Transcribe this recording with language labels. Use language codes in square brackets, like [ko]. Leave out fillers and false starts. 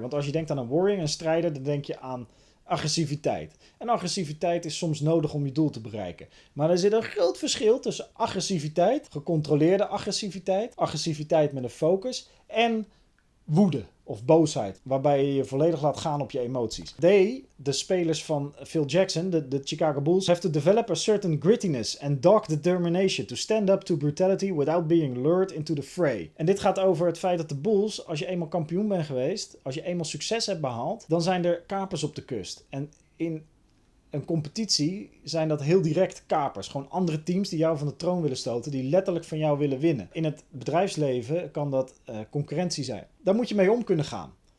[nl] Want als je denkt aan een warrior, een strijder, dan denk je aan agressiviteit. En agressiviteit is soms nodig om je doel te bereiken. Maar er zit een groot verschil tussen agressiviteit, gecontroleerde agressiviteit, agressiviteit met een focus en woede of boosheid, waarbij je je volledig laat gaan op je emoties. De spelers van [en] Phil Jackson, de Chicago Bulls, have to develop a certain grittiness and dogged determination to stand up to brutality without being lured into the fray. [nl] En dit gaat over het feit dat de Bulls, als je eenmaal kampioen bent geweest, als je eenmaal succes hebt behaald, dan zijn er kapers op de kust. En in een competitie zijn dat heel direct kapers. Gewoon andere teams die jou van de troon willen stoten, die letterlijk van jou willen winnen. In het bedrijfsleven kan dat concurrentie zijn. Daar moet je mee om kunnen gaan.